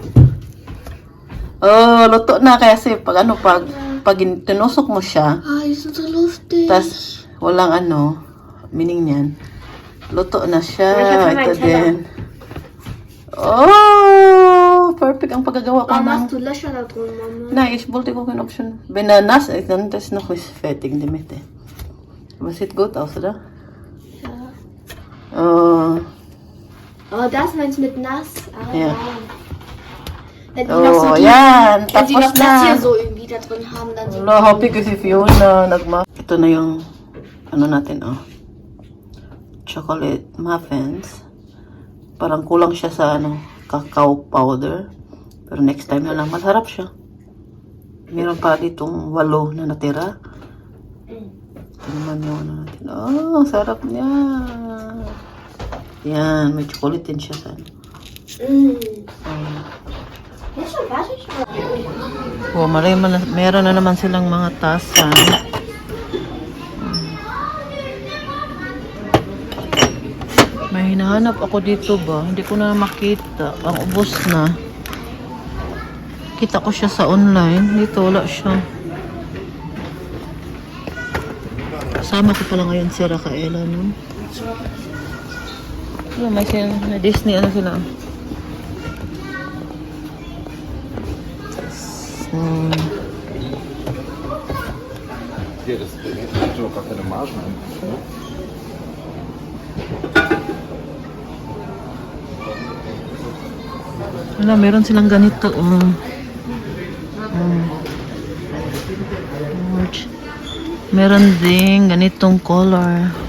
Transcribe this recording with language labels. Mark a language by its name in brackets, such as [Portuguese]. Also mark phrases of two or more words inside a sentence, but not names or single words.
[Filipino] Oh, luto na kasi pag tinusok mo siya, tas walang meaning niyan. Luto na siya. Ito din. Oh, perfect ang paggagawa ko ng... [German] du löscher da drin, Mama? Nej, ich wollte gucken, ob schon... Wenn er nass ist, dann ist noch nicht fertig in der Mitte. Aber sieht gut aus, oder? Ja. Oh, Oh, das meinst du mit nass? Ah, Ja. ja. Wenn die noch so [Filipino] yan. [German] wenn sie [Filipino] Tapos [German] noch das hier [Filipino] na. [German] so irgendwie da drin haben, dann so. [Filipino] Wala, happy ko si Fiona. Ito na yung, natin, [English] chocolate muffins. [Filipino] Parang kulang siya sa, [English] cacao powder. [Filipino] Pero [English] next time [Filipino] na lang, masarap siya. Meron pa ditong 8 na natira. Ito naman yung natin. Oh, sarap niya. Yan, may chocolate din siya sa [German] Ist schon fertig? [Filipino] Oh, meron na naman silang mga tasa. May hinahanap ako dito ba? Hindi ko na makita. Ang ubos na. Kita ko siya sa online. Dito wala siya. Kasama ko pala ngayon si Rakaela, no? May Disney, sila? [German] Hier, das hat doch gar keine Margen. Ne? [Filipino] Wala, meron silang ganito. Meron ding ganitong color.